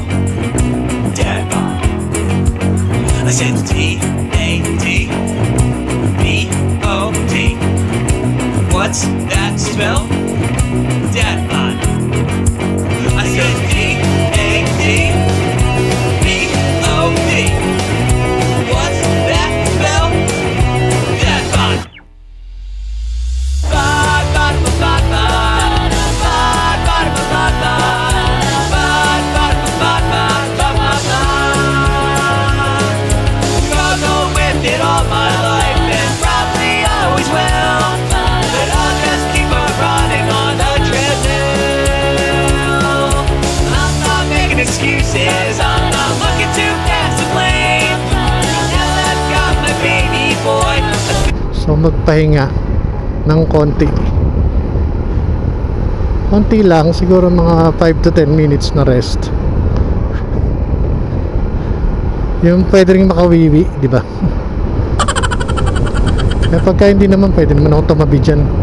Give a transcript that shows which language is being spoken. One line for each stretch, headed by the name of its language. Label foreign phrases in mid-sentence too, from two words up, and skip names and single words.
English: Dad bod. I said D-A-D-B-O-D. What's that spell? Dad bod. I said D-A-D-B-O-D. What's that spell? Dad bod. Bod, bod, bod, bod, bod. Bod, bod, bod, bod, bod. It all my life and probably always will, but I'll just keep on running on the treadmill. I'm not making excuses, I'm not looking to pass the blame. Now I've got my baby boy.
Filipino: So magpahinga ng konti lang, siguro mga
English: 5 to 10 minutes
Filipino: na rest. Yung pwede rin makawiwi, di ba? Kaya pagka hindi naman, pwede naman ako tumabi dyan.